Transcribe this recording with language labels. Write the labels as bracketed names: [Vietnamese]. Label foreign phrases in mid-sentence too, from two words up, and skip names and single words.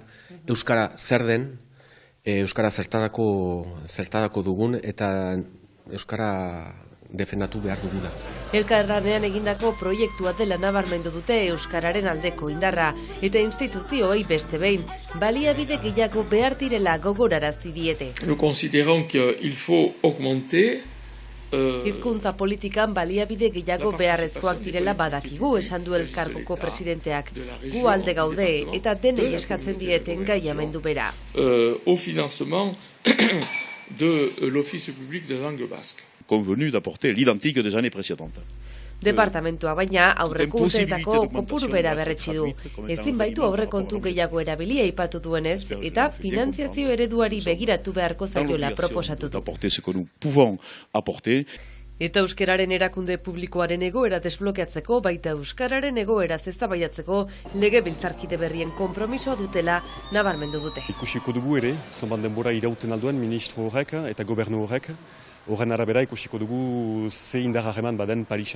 [Basque] Euskara zer den, Euskara zertarako dugun, eta Euskara defendatu behar duguna. Elkarlanean egindako proiektua dela nabarmendu dute euskararen aldeko indarra, eta instituzioei beste behin, baliabide gehiago behar direla gogorarazi diete. [French] Nous considérons qu'il faut augmenter [Basque] Hizkuntza politikan baliabide gehiago beharrezkoak direla badakigu, esan du elkargoko presidenteak. Gu alde gaude eta denei eskatzen dieten gaiamendu bera. [French] au financement de l'Office public de langue basque. Convenu d'apporter l'identique des années précédentes. [Basque] Departamentua baina aurreko urteetako kopuru bera berretsi du. Ezin baitu aurrekontu gehiago erabilia aipatu duenez, eta finantziazio ereduari begiratu beharko zaiola proposatu du. [French] Apporter ce que nous pouvons apporter. [Basque] Eta euskararen erakunde publikoaren egoera desblokeatzeko, baita euskararen egoera eztabaidatzeko legebiltzarkide berrien konpromisoa dutela nabarmendu dute. Ikusiko dugu ere, zonban denbora irauten alduen ministro horrek eta gobernu horrek, horren arabera ikusiko dugu ze indar harreman baden Parisan.